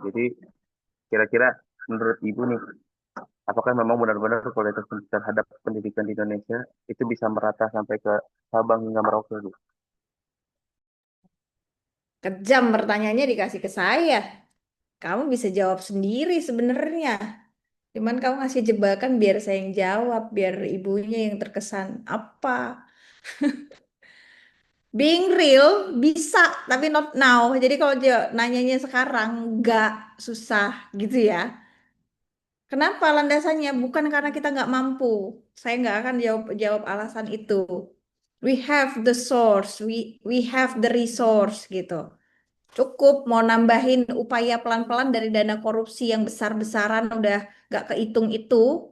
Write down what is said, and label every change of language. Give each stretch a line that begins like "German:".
Indonesian: Jadi kira-kira menurut Ibu nih, apakah memang benar-benar kualitas terhadap pendidikan di Indonesia itu bisa merata sampai ke Sabang hingga Merauke, Bu? Kejam pertanyaannya dikasih ke saya. Kamu bisa jawab sendiri sebenarnya. Cuman kamu ngasih jebakan biar saya yang jawab, biar ibunya yang terkesan apa.
English: Being real
Indonesian: bisa, tapi
English: not now.
Indonesian: Jadi kalau dia nanyanya sekarang, nggak susah gitu ya. Kenapa landasannya? Bukan karena kita nggak mampu. Saya nggak akan jawab jawab alasan itu.
English: We have the source, we have the resource gitu.
Indonesian: Cukup mau nambahin upaya pelan-pelan dari dana korupsi yang besar-besaran udah nggak kehitung itu.